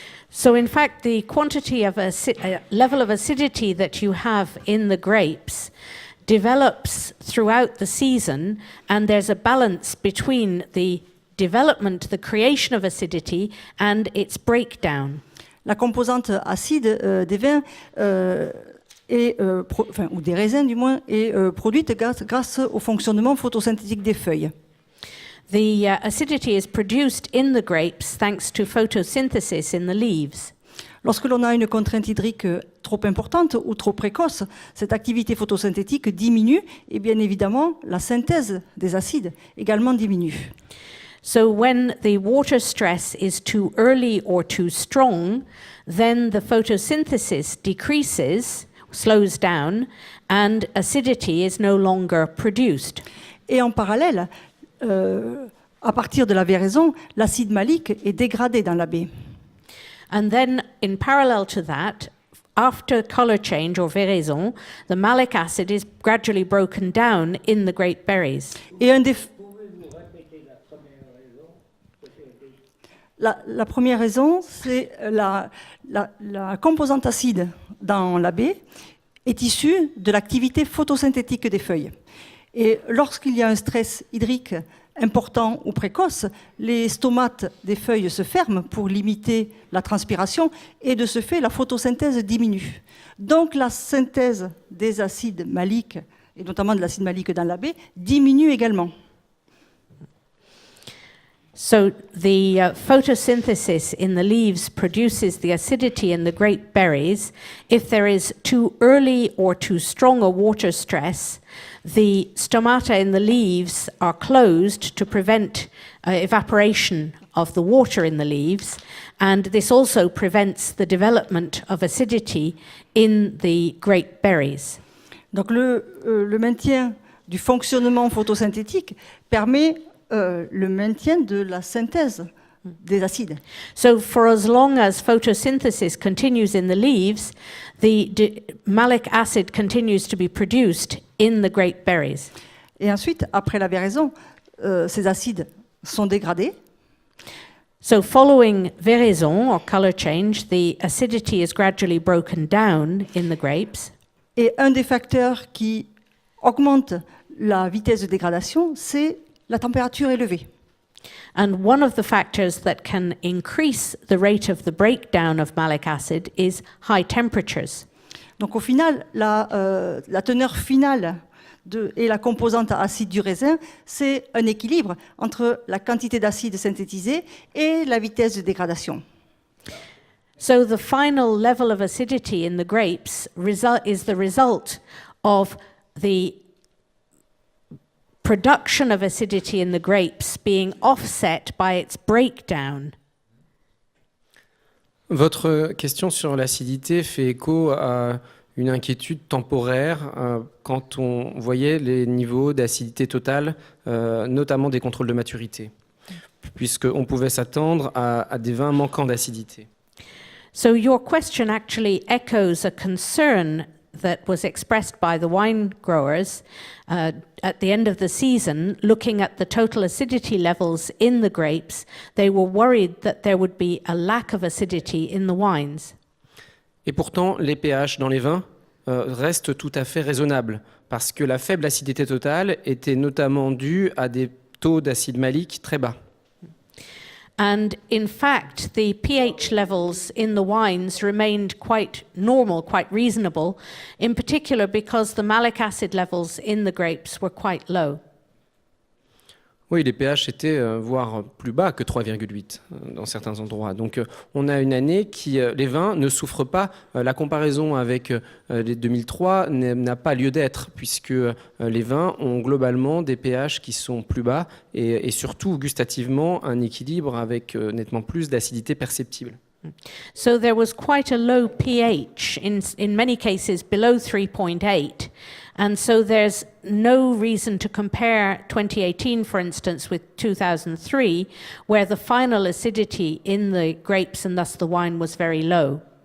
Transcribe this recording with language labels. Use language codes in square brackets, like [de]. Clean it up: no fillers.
[en] So in fact, the quantity of level of acidity that you have in the grapes develops throughout the season, and there's a balance between the development, the creation of acidity, and its breakdown. [fr] La composante acide des vins ou des raisins du moins, est produite grâce au fonctionnement photosynthétique des feuilles. [en] The acidity is produced in the grapes thanks to photosynthesis in the leaves. [fr] Lorsque l'on a une contrainte hydrique trop importante ou trop précoce, cette activité photosynthétique diminue et bien évidemment la synthèse des acides également diminue. [en] So when the water stress is too early or too strong, then the photosynthesis decreases, slows down, and acidity is no longer produced. [fr] Et en parallèle, à partir de la véraison, l'acide malique est dégradé dans la baie. [en] And then, in parallel to that, after color change or véraison, the malic acid is gradually broken down in the grape berries. [fr] Et la première raison, c'est la composante acide dans la baie est issue de l'activité photosynthétique des feuilles. Et lorsqu'il y a un stress hydrique important ou précoce, les stomates des feuilles se ferment pour limiter la transpiration et de ce fait, la photosynthèse diminue. Donc la synthèse des acides maliques, et notamment de l'acide malique dans la baie, diminue également. [en] So the photosynthesis in the leaves produces the acidity in the grape berries. If there is too early or too strong a water stress, the stomata in the leaves are closed to prevent evaporation of the water in the leaves, and this also prevents the development of acidity in the grape berries. [fr] Donc le maintien du fonctionnement photosynthétique permet le maintien de la synthèse des acides. [en] So for as long as photosynthesis continues in the leaves, the malic acid continues to be produced in the grape berries. [fr] Et ensuite, après la véraison, ces acides sont dégradés. [en] So following véraison or color change, the acidity is gradually broken down in the grapes. [fr] Et un des facteurs qui augmente la vitesse de dégradation, c'est la température élevée. [en] And one of the factors that can increase the rate of the breakdown of malic acid is high temperatures. [fr] Donc au final, la teneur finale et la composante acide du raisin, c'est un équilibre entre la quantité d'acide synthétisé et la vitesse de dégradation. [en] So the final level of acidity in the grapes is the result of the production of acidity in the grapes being offset by its breakdown. [fr] Votre question sur l'acidité fait écho à une inquiétude temporaire quand on voyait les niveaux d'acidité totale, notamment des contrôles de maturité, puisqu'on pouvait s'attendre à des vins manquant d'acidité. [en] So your question actually echoes a concern that was expressed by the wine growers at the end of the season, looking at the total acidity levels in the grapes. They were worried that there would be a lack of acidity in the wines. [fr] Et pourtant, les pH dans les vins restent tout à fait raisonnables, parce que la faible acidité totale était notamment due à des taux d'acide malique très bas. [en] And in fact, the pH levels in the wines remained quite normal, quite reasonable, in particular because the malic acid levels in the grapes were quite low. [fr] Oui, les pH étaient voire plus bas que 3,8 dans certains endroits. Donc on a une année qui, les vins ne souffrent pas. La comparaison avec les 2003 n'a pas lieu d'être, puisque les vins ont globalement des pH qui sont plus bas et surtout gustativement un équilibre avec nettement plus d'acidité perceptible. [en] So there was quite a low pH, in many cases below 3.8. And so there's no reason to compare 2018, for instance, with 2003, where the final acidity in the grapes and thus the wine was very low.